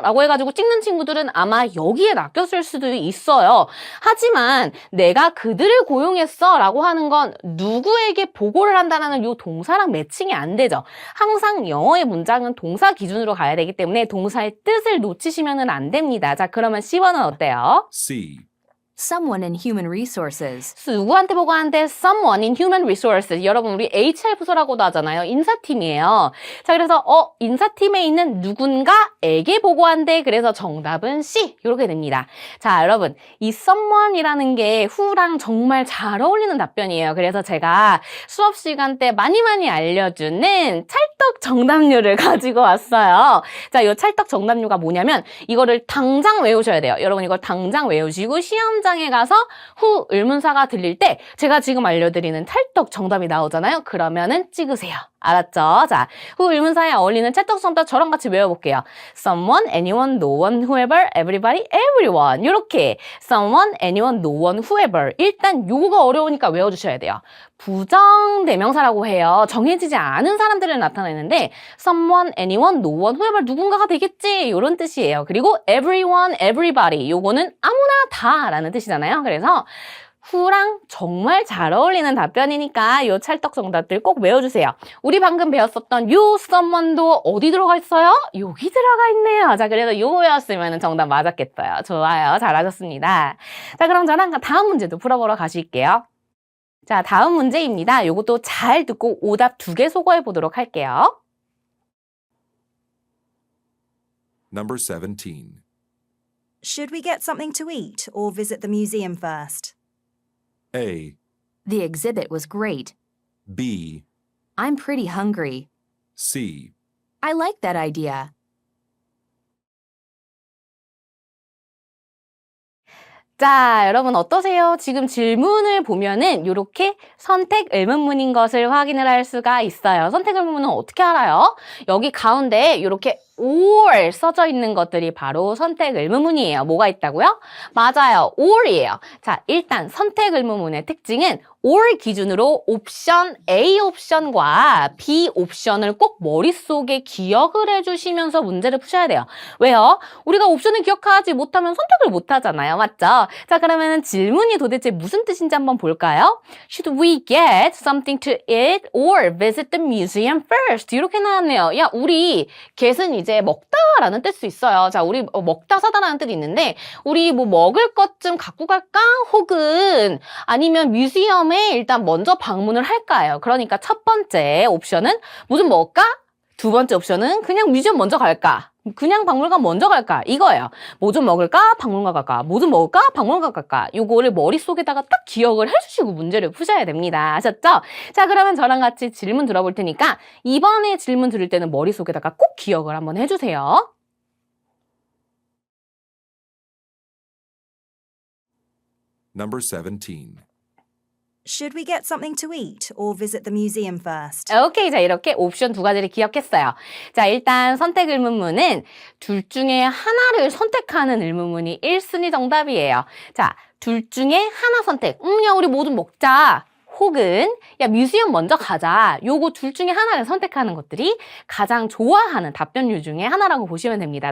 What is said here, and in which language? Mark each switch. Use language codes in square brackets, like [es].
[ko] 라고 해가지고 찍는 친구들은 아마 여기에 낚였을 수도 있어요. 하지만 내가 그들을 고용했어 라고 하는 건 누구에게 보고를 한다는 요 동사랑 매칭이 안 되죠. 항상 영어의 문장은 동사 기준으로 가야 되기 때문에 동사의 뜻을 놓치시면 안 됩니다. 자, 그러면 C번은 어때요? C. [en] Someone in human resources. [ko] 누구한테 보고하는데 [en] someone in human resources. [ko] 여러분 우리 HR 부서라고도 하잖아요. 인사팀이에요. 자, 그래서 인사팀에 있는 누군가에게 보고한대. 그래서 정답은 C. 이렇게 됩니다. 자, 여러분 이 someone이라는 게 who랑 정말 잘 어울리는 답변이에요. 그래서 제가 수업 시간 때 많이 알려주는 찰떡 정답률을 가지고 왔어요. 자, 이 찰떡 정답률가 뭐냐면 이거를 당장 외우셔야 돼요. 여러분 이걸 당장 외우시고 시험장 에 가서 who 의문사가 들릴 때 제가 지금 알려드리는 찰떡 정답이 나오잖아요. 그러면은 찍으세요. 알았죠? 자, who 의문사에 어울리는 찰떡 정답 저랑 같이 외워볼게요. [en] Someone, anyone, no one, whoever, everybody, everyone. [ko] 이렇게 [en] someone, anyone, no one, whoever. [ko] 일단 요거가 어려우니까 외워주셔야 돼요. 부정대명사라고 해요. 정해지지 않은 사람들을 나타내는 되는데 [en] someone, anyone, no one, whoever [ko] 누군가가 되겠지 이런 뜻이에요. 그리고 [en] everyone, everybody [ko] 요거는 아무나 다라는 뜻이잖아요. 그래서 who랑 정말 잘 어울리는 답변이니까 요 찰떡 정답들 꼭 외워주세요. 우리 방금 배웠었던 요 someone도 어디 들어가 있어요? 여기 들어가 있네요. 자, 그래서 요였으면 정답 맞았겠어요. 좋아요. 잘하셨습니다. 자, 그럼 저랑 다음 문제도 풀어보러 가실게요. 자, 다음 문제입니다. 요것도 잘 듣고 오답 2개 소거해 보도록 할게요. [en] Number 17. Should we get something to eat or visit the museum first? A, The exhibit was great. B, I'm pretty hungry. C. I like that idea. [ko] 자, 여러분 어떠세요? 지금 질문을 보면은 이렇게 선택 의문문인 것을 확인을 할 수가 있어요. 선택 의문문은 어떻게 알아요? 여기 가운데 이렇게 or 써져 있는 것들이 바로 선택 의문문이에요. 뭐가 있다고요? 맞아요. or이에요. 자, 일단 선택 의문문의 특징은 or 기준으로 옵션 A 옵션과 B 옵션을 꼭 머릿속에 기억을 해주시면서 문제를 푸셔야 돼요. 왜요? 우리가 옵션을 기억하지 못하면 선택을 못 하잖아요. 맞죠? 자, 그러면 질문이 도대체 무슨 뜻인지 한번 볼까요? [en] Should we get something to eat or visit the museum first? [ko] 이렇게 나왔네요. 야, 우리 get은 이제 먹다라는 뜻도 있어요. 자, 우리 먹다 사다라는 뜻이 있는데 우리 뭐 먹을 것 좀 갖고 갈까? 혹은 아니면 뮤지엄에 일단 먼저 방문을 할까요? 그러니까 첫 번째 옵션은 뭐 좀 먹을까? 두 번째 옵션은 그냥 뮤지엄 먼저 갈까? 그냥 박물관 먼저 갈까? 이거예요. 뭐 좀 먹을까? 박물관 갈까? 뭐 좀 먹을까? 박물관 갈까? 요거를 머릿속에다가 딱 기억을 해주시고 문제를 푸셔야 됩니다. 아셨죠? 자, 그러면 저랑 같이 질문 들어볼 테니까 이번에 질문 들을 때는 머릿속에다가 꼭 기억을 한번 해주세요. [en] Number 17. Should we get something to eat or visit the museum first? [ko] 오케이. 자, 이렇게 옵션 2가지를 기억했어요. 자, 일단 선택 의문문은 둘 중에 하나를 선택하는 의문문이 1순위 정답이에요. 자, 둘 중에 하나 선택. 야, 우리 뭐 좀 먹자. 혹은 야, 뮤지엄 먼저 가자. 요거 둘 중에 하나를 선택하는 것들이 가장 좋아하는 답변류 중에 하나라고 보시면 됩니다.